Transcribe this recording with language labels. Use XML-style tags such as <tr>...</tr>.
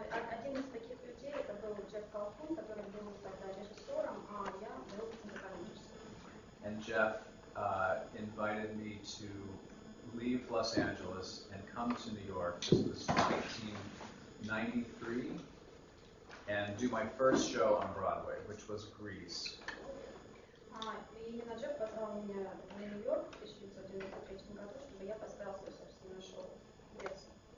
<ru>Один из таких людей это был Джефф Калхун, который был тогда режиссером, а я был музыкальным режиссером.</ru> <en>And Jeff invited me to leave Los Angeles and come to New York. This was 1993, and do my first show on Broadway, which was Grease.</en> <ru>И именно Джефф позвал меня в Нью-Йорк в 1993 году, чтобы я поставил свое собственное шоу в Греции.</ru>